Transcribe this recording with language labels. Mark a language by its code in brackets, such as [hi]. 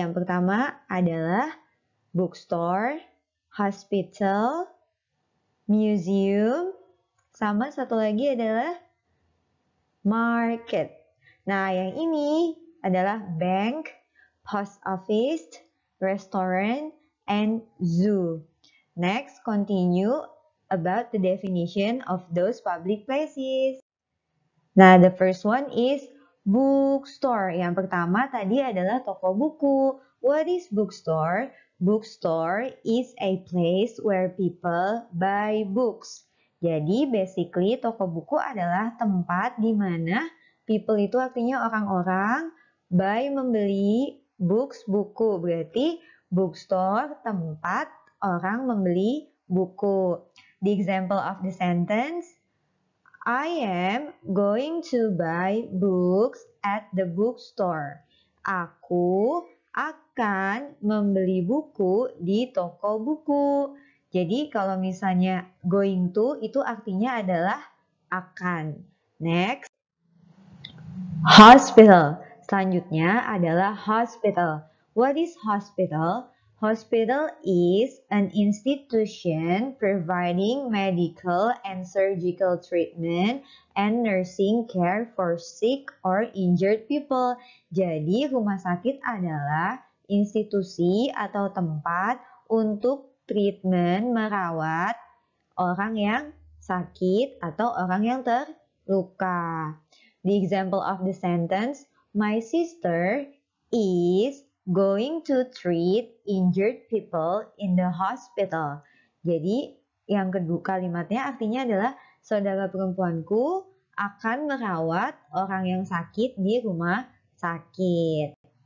[id] Yang pertama adalah bookstore, hospital, museum, sama satu lagi adalah market. Nah, yang ini adalah bank, post office, restaurant, and zoo. [en] Next, continue about the definition of those public places. [id] Nah, [en] the first one is bookstore. [id] Yang pertama tadi adalah toko buku. [en] What is bookstore? Bookstore is a place where people buy books. [id] Jadi basically toko buku adalah tempat di mana people itu artinya orang-orang, buy membeli, books buku. Berarti bookstore tempat orang membeli buku. [en] The example of the sentence, I am going to buy books at the bookstore. [id] Aku akan membeli buku di toko buku. Jadi kalau misalnya going to itu artinya adalah akan. [en] Next, hospital. [id] Selanjutnya adalah hospital. [en] What is hospital? Hospital is an institution providing medical and surgical treatment and nursing care for sick or injured people. [id] Jadi, rumah sakit adalah institusi atau tempat untuk treatment merawat orang yang sakit atau orang yang terluka. [en] The example of the sentence, my sister is going to treat injured people in the hospital. [id] Jadi yang kedua kalimatnya artinya adalah saudara perempuanku akan merawat orang yang sakit di rumah sakit.